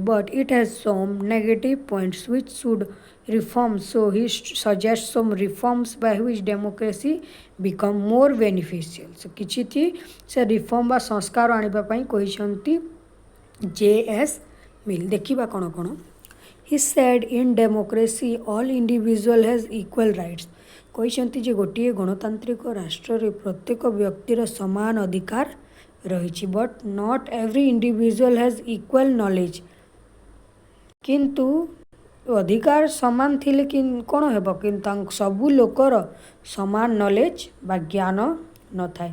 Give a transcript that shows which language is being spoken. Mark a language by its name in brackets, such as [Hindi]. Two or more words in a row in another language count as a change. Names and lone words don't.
[English] But it has some negative points which should reform so he suggest some reforms by which democracy become more beneficial. [Odia] କିଛି ସେ ରିଫର୍ମ ବା ସଂସ୍କାର ଆଣିବା ପାଇଁ କହିଛନ୍ତି ଜେ.ଏସ୍. ମିଲ୍। ଦେଖିବା କ'ଣ କ'ଣ। [English] He said in democracy all individual has equal rights. [Odia] କହିଛନ୍ତି ଯେ ଗୋଟିଏ ଗଣତାନ୍ତ୍ରିକ ରାଷ୍ଟ୍ରରେ ପ୍ରତ୍ୟେକ ବ୍ୟକ୍ତିର ସମାନ ଅଧିକାର ରହିଛି [English] but not every individual has equal knowledge. [Odia] କିନ୍ତୁ ଅଧିକାର ସମାନ ଥିଲେ କ'ଣ ହେବ କିନ୍ତୁ ସବୁ ଲୋକର ସମାନ ନଲେଜ ବା ଜ୍ଞାନ ନଥାଏ।